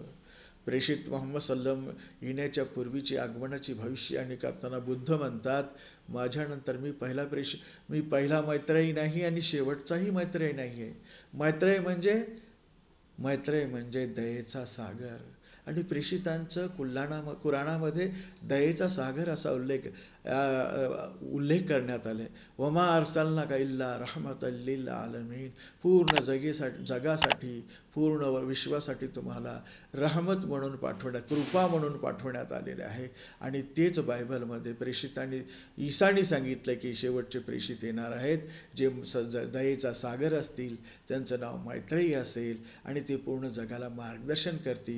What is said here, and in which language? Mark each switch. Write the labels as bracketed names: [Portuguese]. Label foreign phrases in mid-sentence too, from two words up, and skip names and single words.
[Marathi] प्रेषित मोहम्मद सल्लम येण्याच्या पूर्वीची आगमनाची भविष्यवाणी करताना बुद्ध म्हणतात, माझ्यानंतर मी पहिला मैत्रेयी नाही आणि शेवटचाही मैत्रेयी नाही आहे. मैत्रेय म्हणजे दयेचा सागर. आणि प्रेषितांचं कुराणामध्ये दयेचा सागर असा उल्लेख करण्यात आले. [Arabic] وما أرسلناك إلا رحمة للعالمين. [Marathi] पूर्ण जगासाठी, पूर्ण विश्वासाठी तुम्हाला रहमत म्हणून कृपा म्हणून पाठवण्यात आलेले आहे. आणि तेच बायबलमध्ये प्रेषितांनी, ईसानी सांगितलं की शेवटचे प्रेषित येणार आहेत, जे दयेचा सागर असतील, त्यांचं नाव मैत्रेयी असेल आणि ते पूर्ण जगाला मार्गदर्शन करतील.